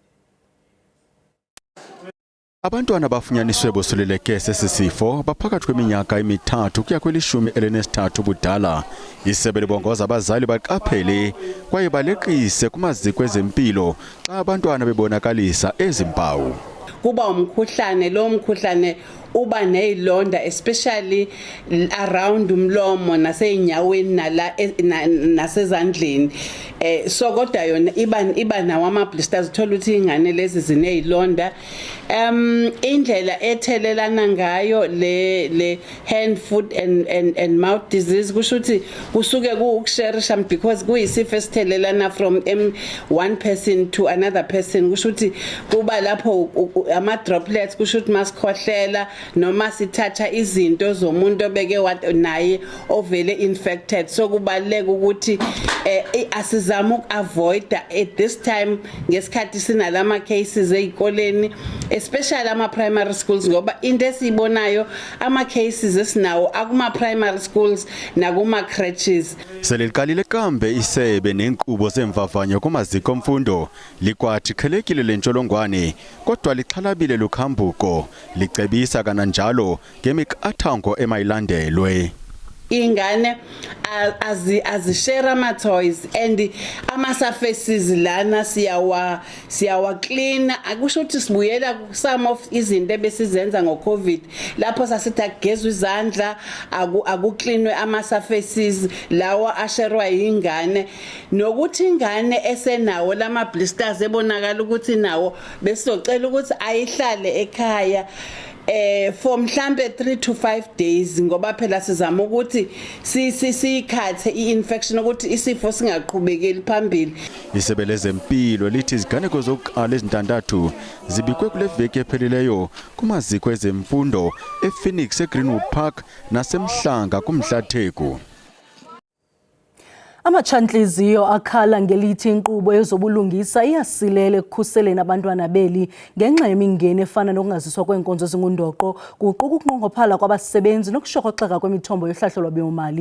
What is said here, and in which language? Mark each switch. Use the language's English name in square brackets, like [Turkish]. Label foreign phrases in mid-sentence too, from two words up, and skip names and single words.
[Xhosa] Abantwana abafunyaniswe bosuleleke sesi sifo baphakathi kweminyaka emi-3 ukuya kwe-13 ubudala. Isebe libongoza abazali baqaphele kwaye baleqise kumaziko ezempilo xa abantwana bebonakalisa ezi mpawu. Kuba umkhuhlane, lo mkhuhlane uba nezilonda [English] especially around [Xhosa] umlomo naseinyaweni nasezandleni. [Zulu] So kodwa yona iba nawo ama-blisters, uthola ukuthi ingane lezi zinezilonda. Indlela ethelelana ngayo le [English] hand, foot and mouth disease [Zulu] kusho ukuthi kusuke ukushare because kuyisifo esithelelana [English] from one person to another person. [Zulu] Kusho ukuthi kuba lapho ama droplets, kusho ukuthi masikhohlela noma sithatha izinto zomuntu obeke naye ovele infected. So kubaleka ukuthi asizama ukavoid [English] at this time [Zulu] ngesikhathi sinalama cases ezikoleni, especially ama [English] primary schools, [Zulu] ngoba into esibonayo ama cases esinawo akuma [English] primary schools [Zulu] nakuma creches. [Xhosa] Seliqalile kambe isebe nenkqubo zemvavanyo kumaziko mfundo likwathi qhelekile lentsholongwane kodwa lixhalabile lukhambuko licebisa kananjalo ngemiqathango emayilandelwe. [Zulu] Ingane azishare ama-toys and ama-surfaces lana siyawa clean. Akusho ukuthi sibuyela [English] some of [Zulu] izinto ebesizenza ngo-COVID lapho sasithi akugezwe izandla, akuklinwe ama-surfaces lawa asherwa yingane, nokuthi ingane esenawo lama-blisters ebonakala ukuthi nawo besizocela ukuthi ayihlale ekhaya for mhlambe 3 to 5 days, ngoba phela sizama ukuthi sikhathe i-infection ukuthi isifo singaqhubekeli phambili. [Xhosa] Isebe lezempilo lithi iziganeko zokuqala ezintandathu zibikwe kule veki ephelileyo kumaziko ezemfundo ePhoenix eGreenwood Park naseMhlanga kuMhlatheku. Amachantliziyo akhala ngelithi inkqubo ezobulungisa iyasilela ekukhuseleni abantwana beli ngenxa yemingeni efana nokungaziswa kweenkonzo ezingundoqo, kuquka ukunqongophala kwabasebenzi nokushokoxeka kwemithombo yohlahlo lwabiwo-mali.